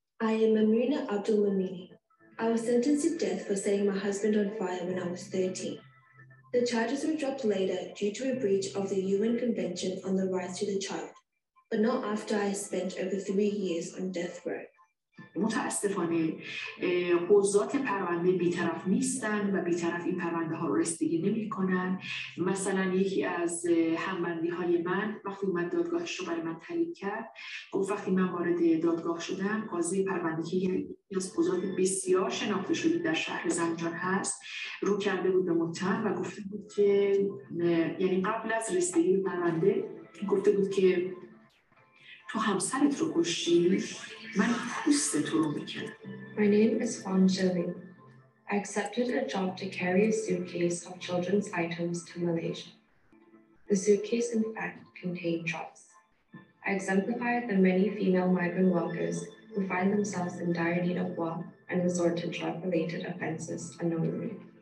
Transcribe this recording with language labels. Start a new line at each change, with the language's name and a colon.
English: I am Amrina Abdul Mamini. I was sentenced to death for setting my husband on fire when I was 13. The charges were dropped later due to a breach of the UN Convention on the Rights to the Child, but not after I spent over 3 years on death row.
Persian: متاسفانه حوزات پرونده بی‌طرف نیستن و بی‌طرف این پرونده ها رو رسیدگی نمی‌کنن. مثلا یکی از همبندی‌های من وقتی اومد دادگاهش رو برای من تعیین کرد، گفت وقتی من وارد دادگاه شدم، قاضی پرونده که یکی از حوزات بسیار شناخته شده در شهر زنجان هست، رو کرده بود به متهم و گفته بود که یعنی قبل از رسیدگی به پرونده گفته بود که تو همسرت رو کشتی، من پوست تو رو میکنم.
English: My name is Fong Zhili. I accepted a job to carry a suitcase of children's items to Malaysia. The suitcase, in fact, contained drugs. I exemplified the many female migrant workers who find themselves in dire need of work and resort to drug-related offenses unknowingly.